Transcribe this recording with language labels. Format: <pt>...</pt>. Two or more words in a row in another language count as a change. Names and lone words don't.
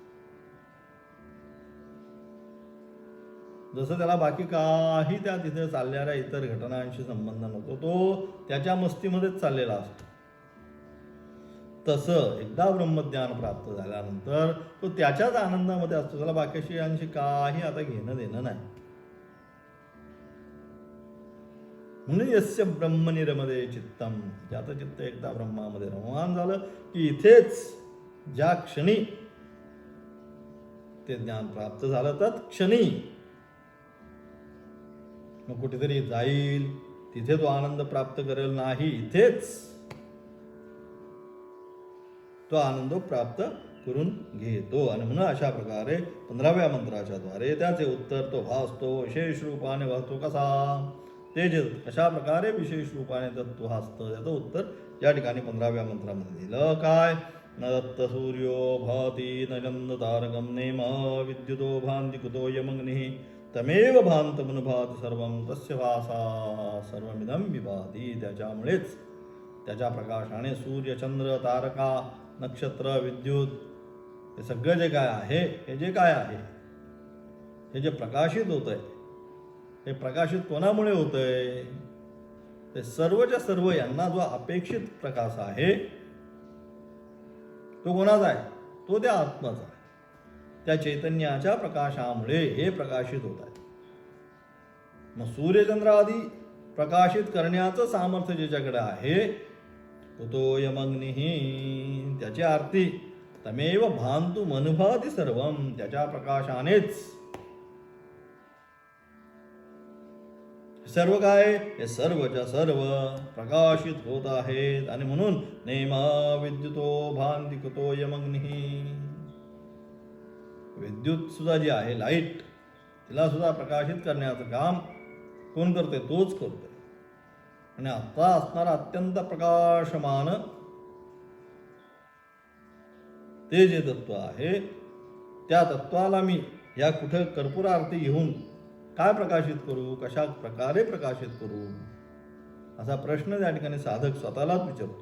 <mr>जसं त्याला बाकी काही त्या तिथे चालणाऱ्या इतर घटनांशी संबंध नसतो, तो त्याच्या मस्तीमध्येच चाललेला असतो. तसं एकदा ब्रह्मज्ञान प्राप्त झाल्यानंतर तो त्याच्याच आनंदामध्ये असतो. त्याला बाकीशी काही आता घेणं देणं नाही. म्हणून</mr> <sa>यस्य ब्रह्मनि रमते चित्तम,</sa> <mr>ज्याचं चित्त एकदा ब्रह्मामध्ये रममान झालं की इथेच ज्या क्षणी ते ज्ञान प्राप्त झालं तत्क्षणी मग कुठेतरी जाईल, तिथे तो आनंद प्राप्त करेल नाही, इथेच तो आनंद प्राप्त करून घेतो. आणि म्हणून अशा प्रकारे 15व्या मंत्राच्या द्वारे त्याचे उत्तर तो भासतो, विशेष रूपाने भासतो. कसा तेज अशा प्रकारे विशेष रूपाने तत्व भासतं. त्याचं उत्तर या ठिकाणी 15व्या मंत्रामध्ये दिलं.</mr> <sa>काय न दत्त सूर्यो भाती न चंद तारकम नेम विद्युतो भांती कुतो यमग्निः तमेव भांतमनुभाति सर्वं तस्य भासा सर्वमिदं विभाति.</sa> <mr>त्याच्यामुळेच त्याच्या प्रकाशाने सूर्य चंद्र तारका नक्षत्र विद्युत हे सगळं जे काय आहे, हे जे काय आहे, हे जे प्रकाशित होत आहे, हे प्रकाशित कोणामुळे होत आहे, ते सर्वच्या सर्व यांना जो अपेक्षित प्रकाश आहे तो कोणाचा आहे, तो त्या आत्माचा. त्या चैतन्याच्या प्रकाशामुळे हे प्रकाशित होत आहे. मग सूर्यचंद्र आदी प्रकाशित करण्याचं सामर्थ्य ज्याच्याकडे आहे तो यमग्निः, त्याची आरती</mr> <sa>तमेव भांतु मनुभवति सर्वं,</sa> <mr>त्याच्या प्रकाशानेच सर्व काय, हे सर्वच्या सर्व प्रकाशित होत आहेत. आणि म्हणून</mr> <sa>नेमा विद्युतो भांती कुतो यमग्निः,</sa> <mr>विद्युत सुद्धा जी आहे लाईट, तिला सुद्धा प्रकाशित करण्याचं काम कोण करते, तोच करतोय. आणि आता असणारा अत्यंत प्रकाशमान ते जे तत्व आहे त्या तत्वाला मी या कुठं कर्पूर आरती घेऊन काय प्रकाशित करू, कशा प्रकारे प्रकाशित करू, असा प्रश्न त्या ठिकाणी साधक स्वतःलाच विचारतोय.</mr>